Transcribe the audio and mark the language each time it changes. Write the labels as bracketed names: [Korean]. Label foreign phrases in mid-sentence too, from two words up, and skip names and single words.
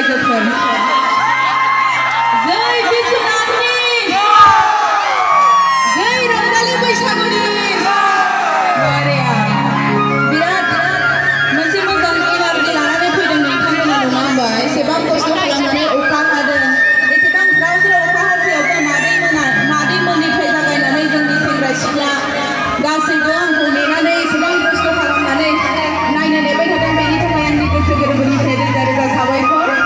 [English] Congratulations. Jai Biswanatni. Jai Rangdali Baishaguni. Maria. [Bodo] Birat moनसे मोजां एनार्जि लानानै फैदों नोंथांमोना नङा होमबा एसेबां खस्थ' खालामनानै अखा हादों एसेबां ज्राव ज्राव अखा हासेयावबो मादैमोननिफ्राय जागायनानै जोंनि सेंग्रा सिख्ला गासैबो आंखौ नेनानै एसेबां खस्थ' खालामनानै नायनो नेबाय थादों बेनि थाखाय आंनि गोसो गोरबोनिफ्राय रोजा रोजा साबायखर